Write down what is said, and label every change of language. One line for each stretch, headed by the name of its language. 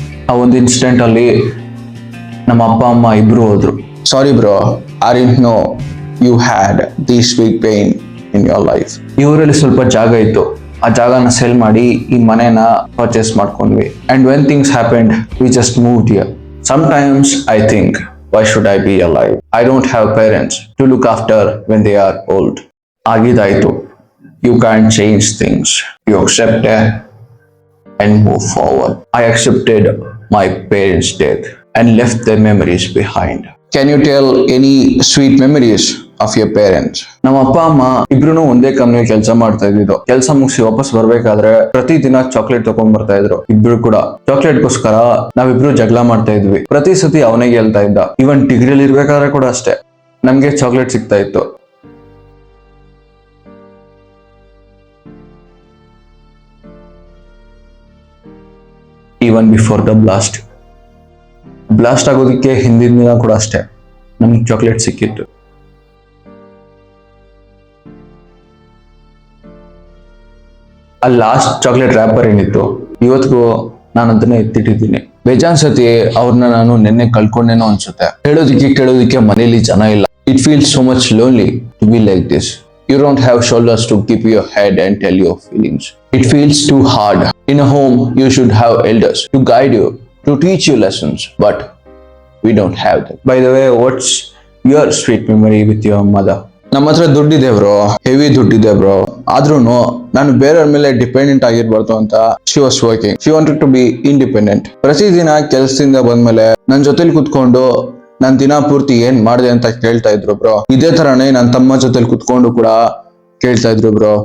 Kannada: ಆ ಒಂದು ಇನ್ಸಿಡೆಂಟ್ ಅಲ್ಲಿ ನಮ್ಮ ಅಪ್ಪ ಅಮ್ಮ ಇಬ್ರು ಹೋದ್ರು.
English: Sorry bro, I didn't know you had this big pain in your life.
Kannada: ಈ ಊರಲ್ಲಿ ಸ್ವಲ್ಪ ಜಾಗ ಇತ್ತು, ಆ ಜಾಗನ ಸೇಲ್ ಮಾಡಿ ಈ ಮನೆನ ಪರ್ಚೇಸ್ ಮಾಡ್ಕೊಂಡ್ವಿ.
English: And when things happened, we just moved here. Sometimes I think, why should I be alive? I don't have parents to look after when they are old.
Kannada: ಆಗಿದಾಯ್ತು.
English: You can't change things. You accept it and move forward. I accepted my parents' death and left their memories behind. Can you tell any sweet memories of your parents?
Kannada: ನಮ್ಮ ಅಪ್ಪ ಅಮ್ಮ ಇಬ್ರು ಒಂದೇ company ಕೆಲಸ ಮಾಡ್ತಾ ಇದ್ದಿದ್ದು. ಕೆಲಸ ಮುಗಿಸಿ ವಾಪಸ್ ಬರ್ಬೇಕಾದ್ರೆ ಪ್ರತಿ ದಿನ ಚಾಕ್ಲೇಟ್ ತಗೊಂಡ್ ಬರ್ತಾ ಇದ್ರು. ಇಬ್ರು ಕೂಡ ಚಾಕ್ಲೇಟ್ಗೋಸ್ಕರ ನಾವಿಬ್ರು ಜಗಳ ಮಾಡ್ತಾ ಇದ್ವಿ. ಪ್ರತಿ ಸತಿ ಅವನೇ ಗೆಲ್ತಾ ಇದ್ದ. ಈವನ್ ಡಿಗ್ರಿಯಲ್ಲಿ ಇರ್ಬೇಕಾದ್ರೆ ಕೂಡ ಅಷ್ಟೇ, ನಮ್ಗೆ ಚಾಕ್ಲೇಟ್ ಸಿಗ್ತಾ ಇತ್ತು. ಈ ಈವನ್ ಬಿಫೋರ್ ದ ಬ್ಲಾಸ್ಟ್ ಆಗೋದಕ್ಕೆ ಹಿಂದಿನ ದಿನ ಕೂಡ ಅಷ್ಟೇ ನಮ್ಗೆ ಚಾಕ್ಲೇಟ್ ಸಿಕ್ಕಿತ್ತು. ಆ ಲಾಸ್ಟ್ ಚಾಕ್ಲೇಟ್ ರ್ಯಾಪರ್ ಏನಿತ್ತು ಇವತ್ತಿಗೂ ನಾನು ಅದನ್ನ ಎತ್ತಿಟ್ಟಿದ್ದೀನಿ. ಬೇಜಾನ್ ಸತಿ ಅವ್ರನ್ನ ನಾನು ನೆನ್ನೆ ಕಳ್ಕೊಂಡೇನೋ ಅನ್ಸುತ್ತೆ. ಕೇಳೋದಿಕ್ಕೆ ಮನೇಲಿ ಜನ ಇಲ್ಲ.
English: It feels so much lonely to be like this. You don't have shoulders to keep your head and tell your feelings. It feels too hard. In a home, you should have elders to guide you, to teach you lessons, but we don't have them. By the way, what's your sweet memory with your mother?
Kannada: ನಮ್ಮ ಹತ್ರ ದುಡ್ಡಿದೆ bro, heavy ದುಡ್ಡಿದೆ bro. ಆದ್ರೂ ನಾನು ಬೇರೆಯವ್ರ ಮೇಲೆ dependent ಆಗಿರ್ಬಾರ್ದು ಅಂತ
English: She was working. She wanted to be independent.
Kannada: ಪ್ರತಿದಿನ ಕೆಲಸದಿಂದ ಬಂದ್ಮೇಲೆ ನನ್ನ ಜೊತೆಲಿ ಕುತ್ಕೊಂಡು ನಾನ್ ದಿನ ಪೂರ್ತಿ ಏನ್ ಮಾಡಿದೆ ಅಂತ ಕೇಳ್ತಾ ಇದ್ರು ಬ್ರೋ. ಇದೇ ತರಾನೇ ನನ್ನ ತಮ್ಮ ಜೊತೆಲಿ ಕುತ್ಕೊಂಡು ಕೂಡ ಕೇಳ್ತಾ ಇದ್ರು ಬ್ರೋ.